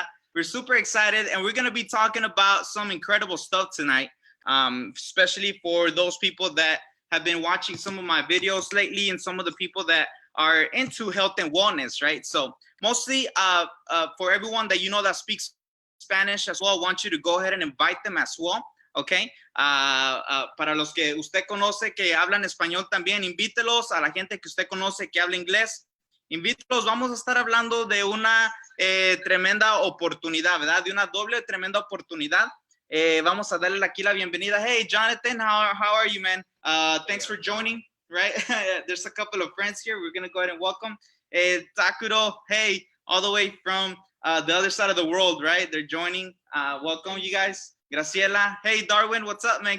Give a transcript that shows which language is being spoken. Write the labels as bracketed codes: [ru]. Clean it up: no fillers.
[en] Yeah, we're super excited, and we're gonna be talking about some incredible stuff tonight, especially for those people that have been watching some of my videos lately, and some of the people that are into health and wellness, right? So mostly, for everyone that you know that speaks Spanish as well, I want you to go ahead and invite them as well. ¿Ok? [es] Para los que usted conoce que hablan español también, invítelos. A la gente que usted conoce que habla inglés, invítelos. Vamos a estar hablando de una tremenda oportunidad, ¿verdad? De una doble tremenda oportunidad. Vamos a darle aquí la bienvenida. [en] Hey, Jonathan, how are you, man? Thanks for joining, right? There's a couple of friends here. We're going to go ahead and welcome. Takuro, hey, all the way from the other side of the world, right? They're joining. Welcome, you guys. Graciela. Hey, Darwin, what's up, man?